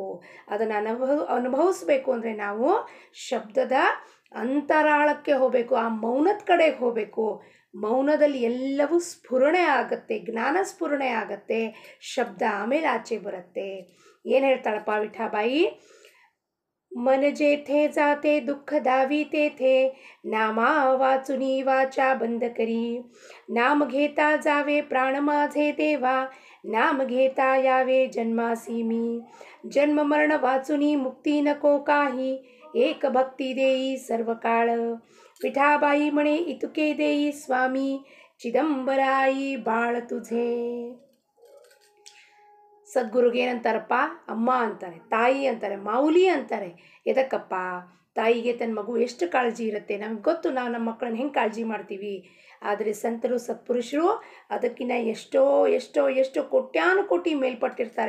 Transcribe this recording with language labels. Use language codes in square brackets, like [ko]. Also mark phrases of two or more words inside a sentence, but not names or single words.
[kn] ಅದನ್ನು ಅನುಭವಿಸ್ಬೇಕು ಅಂದರೆ ನಾವು ಶಬ್ದದ ಅಂತರಾಳಕ್ಕೆ ಹೋಗಬೇಕು, ಆ ಮೌನದ ಕಡೆಗೆ ಹೋಗಬೇಕು. ಮೌನದಲ್ಲಿ ಎಲ್ಲವೂ ಸ್ಫುರಣೆ ಆಗುತ್ತೆ, ಜ್ಞಾನ ಸ್ಫುರಣೆ ಆಗುತ್ತೆ, ಶಬ್ದ ಆಮೇಲೆ ಆಚೆ ಬರುತ್ತೆ. ಏನು ಹೇಳ್ತಾಳಪ್ಪ ವಿಠಾಬಾಯಿ? [mr] मन जेथे जाते दुःख दावी थे, नामा वाचुनी वाचा बंद करी. नाम घेता जावे प्राण माझे देवा, नाम घेता यावे जन्मासी मी. जन्म मरण वाचुनी मुक्ती नको काही, एक भक्ती देई सर्व काळ. विठाबाई म्हणे इतुके देई स्वामी, चिदंबराई बाळ ತುझे. [kn] ಸದ್ಗುರುಗೆ ಏನಂತಾರಪ್ಪ? ಅಮ್ಮ ಅಂತಾರೆ, ತಾಯಿ ಅಂತಾರೆ, ಮಾವುಲಿ ಅಂತಾರೆ. ಎದಕ್ಕಪ್ಪ? ತಾಯಿಗೆ ತನ್ನ ಮಗು ಎಷ್ಟು ಕಾಳಜಿ ಇರುತ್ತೆ ನಮ್ಗೆ ಗೊತ್ತು. ನಾವು ನಮ್ಮ ಮಕ್ಕಳನ್ನ ಹೆಂಗೆ ಕಾಳಜಿ ಮಾಡ್ತೀವಿ. ಆದರೆ ಸಂತರು ಸತ್ಪುರುಷರು ಅದಕ್ಕಿಂತ ಎಷ್ಟೋ ಎಷ್ಟೋ ಎಷ್ಟೋ ಕೋಟ್ಯಾನುಕೋಟಿ ಮೇಲ್ಪಟ್ಟಿರ್ತಾರೆ.